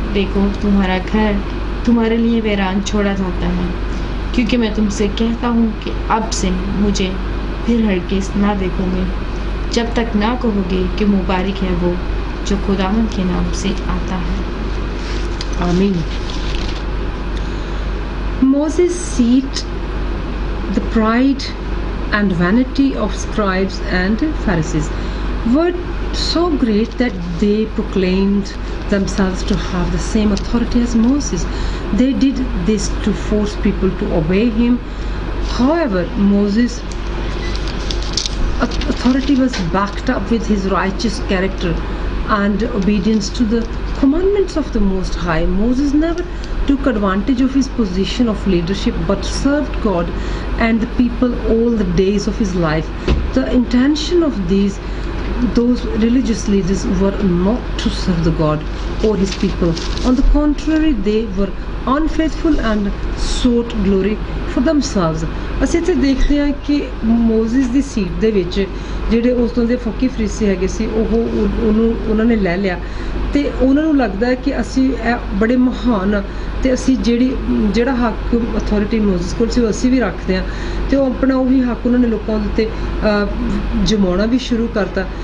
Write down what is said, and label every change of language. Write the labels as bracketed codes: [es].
[hi] देखो, तुम्हारा घर तुम्हारे लिए वीरान छोड़ा जाता है, क्योंकि मैं तुमसे कहता हूँ कि अब से मुझे फिर हरगिज़ ना देखोगे, जब तक ना कहोगे कि मुबारक है वो जो खुदावंद के नाम से आता है। [en] Amen. Moses seat the pride and vanity of scribes and Pharisees were so great that they proclaimed themselves to have the same authority as Moses. They did this to force people to obey him. However, Moses' authority was backed up with his righteous character and obedience to the commandments of the Most High. Moses never took advantage of his position of leadership but served God and the people all the days of his life. The intention of those religious leaders were not to serve the God or his people. On the contrary, they were unfaithful and sought glory for themselves. [pa] ਅਸੀਂ ਇੱਥੇ ਦੇਖਦੇ ਹਾਂ ਕਿ ਮੋਜ਼ਿਸ ਦੀ seat ਦੇ ਵਿੱਚ ਜਿਹੜੇ ਉਸ ਤੋਂ ਦੇ ਫੱਕੀ ਫਰੀਸੀ ਹੈਗੇ ਸੀ, ਉਹਨਾਂ ਨੇ ਲੈ ਲਿਆ, ਤੇ ਉਹਨਾਂ ਨੂੰ ਲੱਗਦਾ ਹੈ ਕਿ ਅਸੀਂ ਇਹ ਬੜੇ ਮਹਾਨ, ਤੇ ਅਸੀਂ ਜਿਹੜਾ ਹੱਕ ਅਥਾਰਟੀ ਮੋਜ਼ਿਸ ਕੋਲ ਸੀ ਉਹ ਅਸੀਂ ਵੀ ਰੱਖਦੇ ਹਾਂ, ਤੇ ਉਹ ਆਪਣਾ ਉਹੀ ਹੱਕ ਉਹਨਾਂ ਨੇ ਲੋਕਾਂ ਦੇ ਉੱਤੇ ਜਮਾਉਣਾ ਵੀ ਸ਼ੁਰੂ ਕਰਤਾ।